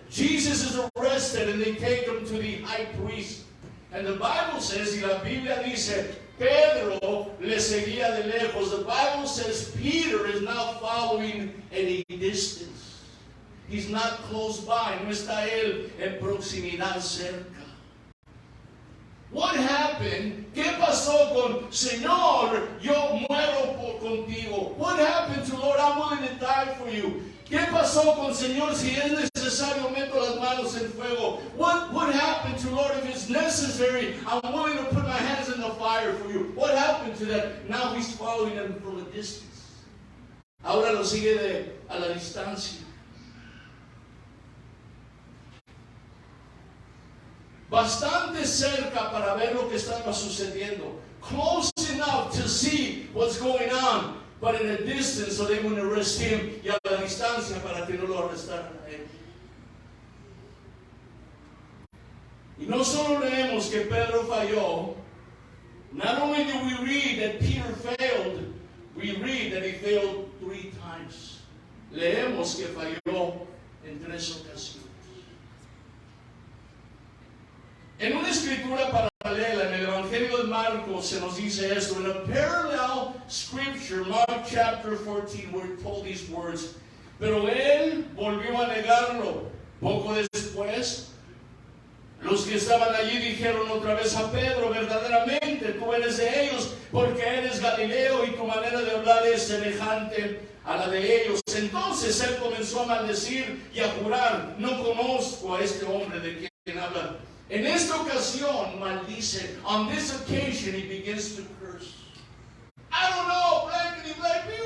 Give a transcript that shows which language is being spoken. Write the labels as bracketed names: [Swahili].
[English] Jesus is arrested and they take him to the high priest. And the Bible says, [Spanish] y la Biblia dice, Pedro le seguía de lejos. [English] The Bible says Peter is now following at a distance. He's not close by. [Spanish] No está él en proximidad cerca. [English] What happened? [Spanish] ¿Qué pasó con Señor? Yo muero contigo. [English] What happened to Lord? I'm willing to die for you. [Spanish] ¿Qué pasó con Señor? Si es necesario, meto las manos en fuego. [English] What happened to Lord? If it's necessary, I'm willing to put my hands in the fire for you. What happened to that? Now he's following them from a distance. [Spanish] Ahora lo sigue a la distancia. Bastante cerca para ver lo que estaba sucediendo. [English] Close enough to see what's going on, but in a distance so they wouldn't arrest him, [Spanish] y a la distancia para que no lo arrestaran a él. Y no solo leemos que Pedro falló, [English] not only do we read that Peter failed, we read that he failed 3 times. [Spanish] Leemos que falló en 3 ocasiones. En una escritura paralela, en el Evangelio de Marcos, se nos dice esto. In a parallel scripture, Mark chapter 14, we're told these words. Pero él volvió a negarlo. Poco después, los que estaban allí dijeron otra vez a Pedro, verdaderamente tú eres de ellos, porque eres Galileo y tu manera de hablar es semejante a la de ellos. Entonces él comenzó a maldecir y a jurar, no conozco a este hombre de quien habla. En esta ocasión maldice. [English] On this occasion he begins to curse. I don't know, blankety blank.